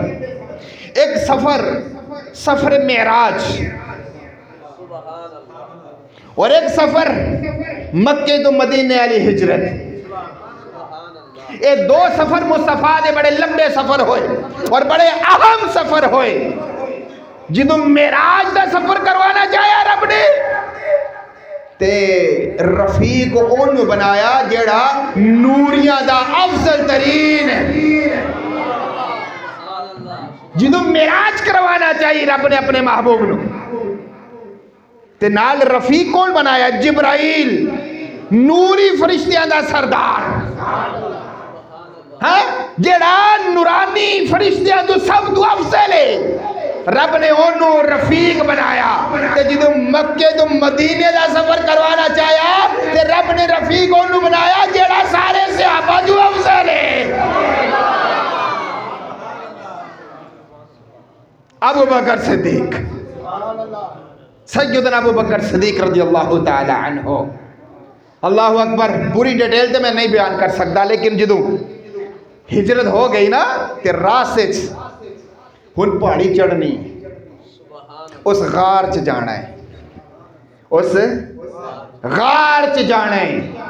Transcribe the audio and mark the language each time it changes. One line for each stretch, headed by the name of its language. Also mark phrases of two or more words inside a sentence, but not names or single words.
Punjabi: ایک سفر معراج، اور ایک سفر مکے تو مدینے والی ہجرت. یہ دو سفر مصطفیٰ دے بڑے لمبے سفر ہوئے اور بڑے اہم سفر ہوئے. جدو معراج دا سفر کروانا چاہیا رب نے تے رفیق اونوں بنایا جیڑا نوریاں دا افضل ترین ہے. جدو معراج کروانا چاہیے رب نے اپنے محبوب نو تے نال رفیق کون بنایا؟ جبرائیل، نوری فرشتیاں دا سردار، ہاں جیڑا نورانی فرشتیاں تو سب تو افضل ہے. رب نے انہوں رفیق بنایا. تے جدو مکے تو مدینے دا سفر کروانا چاہیا تے رب نے رفیق انہوں بنایا جیڑا سارے صحابہ جو افضل ہے، ابو بکر صدیق. سیدنا ابو بکر صدیق
Arabic: رضی اللہ تعالی عنہ. اللہ اکبر،
Punjabi: پوری ڈیٹیل تے میں نہیں بیان کر سکتا، لیکن جدو ہجرت ہو گئی نا تے راستے ہن پہاڑی چڑھنی، اس غار چ جانا ہے، اس غار چ جانا ہے.